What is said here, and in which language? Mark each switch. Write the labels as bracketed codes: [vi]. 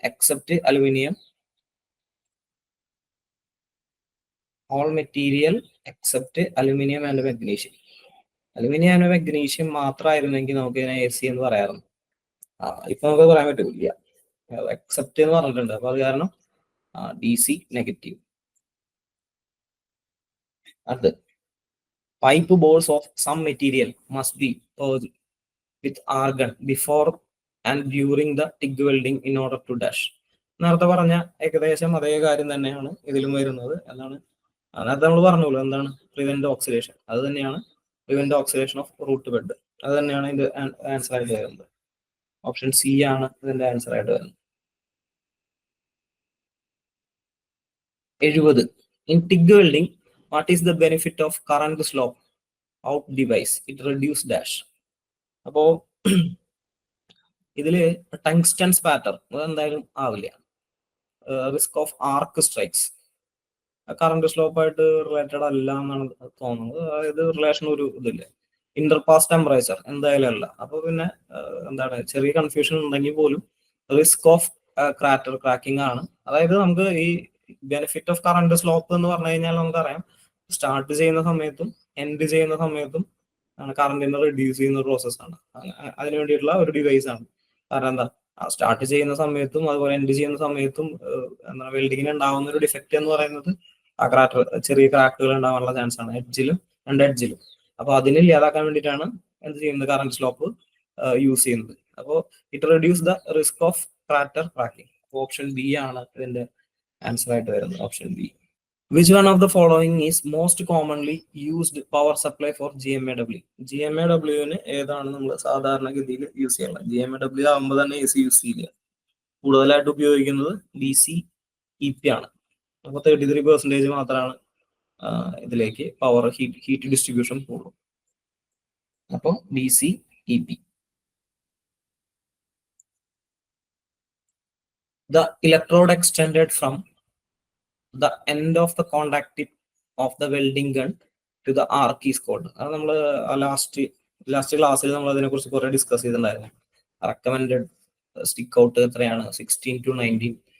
[ml] Except aluminium, all material except aluminium and magnesium. Aluminium and magnesium മാത്രമായിരുന്നെങ്കിൽ നമുക്ക് ഇതിനെ AC എന്ന് പറയാറുണ്ട്. ഇപ്പൊ നമുക്ക് പറയാൻ പറ്റില്ല, എക്സെപ്റ്റ് എന്ന് പറഞ്ഞിട്ടുണ്ട്. അപ്പൊ അത് കാരണം DC നെഗറ്റീവ്. [en] അത് pipe bores of some material must be purged with argon before and during the TIG welding in order to dash. [ml] നേരത്തെ പറഞ്ഞ ഏകദേശം അതേ കാര്യം തന്നെയാണ് ഇതിലും വരുന്നത്. എന്താണ് നേരത്തെ നമ്മൾ പറഞ്ഞല്ലോ, എന്താണ് പ്രിവെന്റ് ഓക്സിഡേഷൻ. അത് തന്നെയാണ് [en] Prevent oxidation of root bed. [ml] അത് തന്നെയാണ് ഇതിന്റെ ആൻസർ ആയിട്ട് വരുന്നത്. ഓപ്ഷൻ C ആണ് ഇതിന്റെ ആൻസർ ആയിട്ട് വരുന്നത്. 70. [en] In TIG welding, what is the benefit of current slope out device? It reduce dash. [ml] അപ്പോ ഇതില് ടങ്സ്റ്റൺ സ്പാറ്റർ അതെന്തായാലും ആവില്ല. [en] risk of arc strikes [ml] current സ്ലോപ്പായിട്ട് related അല്ല എന്നാണ് തോന്നുന്നത്. അതായത് റിലേഷൻ ഒരു ഇതില്ല. ഇന്റർപാസ് ടെമ്പറേച്ചർ എന്തായാലും അല്ല. അപ്പൊ പിന്നെ എന്താണ് ചെറിയ കൺഫ്യൂഷൻ ഉണ്ടെങ്കിൽ പോലും [en] risk of crater cracking [ml] ആണ്. അതായത് നമുക്ക് ഈ ബെനിഫിറ്റ് ഓഫ് കറണ്ട് സ്ലോപ്പ് എന്ന് പറഞ്ഞു കഴിഞ്ഞാൽ നമുക്കറിയാം, സ്റ്റാർട്ട് ചെയ്യുന്ന സമയത്തും എൻഡ് ചെയ്യുന്ന സമയത്തും കറണ്ടിനെ റിഡ്യൂസ് ചെയ്യുന്ന പ്രോസസ്സാണ്. അതിന് വേണ്ടിയിട്ടുള്ള ഒരു ഡിവൈസ് ആണ്. കാരണം എന്താ, സ്റ്റാർട്ട് ചെയ്യുന്ന സമയത്തും അതുപോലെ എൻഡ് ചെയ്യുന്ന സമയത്തും എന്താ വെൽഡിങ്ങിന് ഉണ്ടാവുന്ന ഒരു ഡിഫക്റ്റ് എന്ന് പറയുന്നത് ആ ക്രാക്ക്, ചെറിയ ക്രാക്കുകൾ ഉണ്ടാവാനുള്ള ചാൻസ് ആണ് എഡ്ജിലും രണ്ട് എഡ്ജിലും. അപ്പൊ അതിന് ഇല്ലാതാക്കാൻ വേണ്ടിയിട്ടാണ് എന്ത് ചെയ്യുന്നത്, കറണ്ട് സ്ലോപ്പ് യൂസ് ചെയ്യുന്നത്. അപ്പോൾ [en] It reduce the risk of crater cracking. [ml] Option B ആണ് ഇതിന്റെ ആൻസർ ആയിട്ട് വരുന്നത്. Option B. [en] Which one of the following is most commonly used power supply for GMAW? [ml] GMAW ഏതാണ് നമ്മൾ സാധാരണഗതിയിൽ യൂസ് ചെയ്യുന്നത്? GMAW ആകുമ്പോൾ തന്നെ AC യൂസ് ചെയ്യില്ല. കൂടുതലായിട്ട് ഉപയോഗിക്കുന്നത് DC EP ആണ്. അപ്പോൾ 33% മാത്രമാണ് ഇതിലേക്ക് പവർ ഹീറ്റ് ഡിസ്ട്രിബ്യൂഷൻ പോകും. അപ്പോൾ DC EP. [en] The electrode extended from the end of the contact tip of the welding gun to the arc is called. [ml] അത് നമ്മൾ ലാസ്റ്റ് ക്ലാസ്സിൽ നമ്മൾ അതിനെ കുറിച്ച് കുറെ ഡിസ്കസ് ചെയ്തിട്ടുണ്ടായിരുന്നു. റെക്കമെൻഡഡ് സ്റ്റിക്ക് ഔട്ട് എത്രയാണ്? 16 to 19.